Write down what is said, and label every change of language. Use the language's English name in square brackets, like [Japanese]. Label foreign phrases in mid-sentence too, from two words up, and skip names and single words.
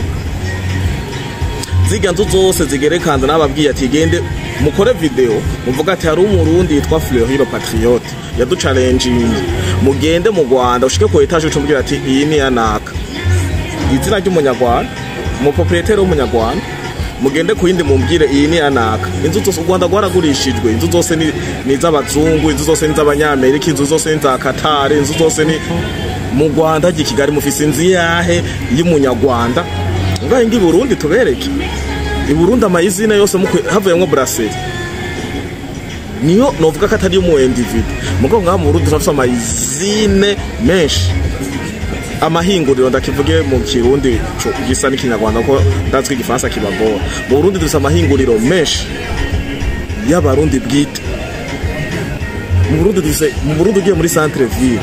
[Rundi] Ziga nzu zose zigerekanza nababwiye ati gende mukore video muvuga ati hari umurundi yitwa Fleury le Patriote yadu challenging, mugende mu Rwanda ushike ku etage ucumbwira ati iyi ni yanaka izina ry'umunyarwanda umuproprietaire w'umunyarwanda mugende ku yindi mumbwire iyi ni anaka inzu zose u Rwanda rwaragurishijwe inzu zose ni iz'abazungu inzu zose ni iz'abanyamerika inzu zose ni za Qatar inzu zose ni mu Rwanda Kigali mufise inzu yahe y'umunyarwanda ngaho ngi Burundi tubereke i Burundi amayizina yose havuyemo brasserie niyo novuga ko atari mu individu mugo ngaho mu Burundi turafise amayizine menshi amahinguriro ndakivuge mu kirundi gisa n'ikinyarwanda ko ndazwi igifaransa kibagora mu Burundi dufise amahinguriro menshi y'abarundi bwite mu Burundi ugiye muri [French] centre ville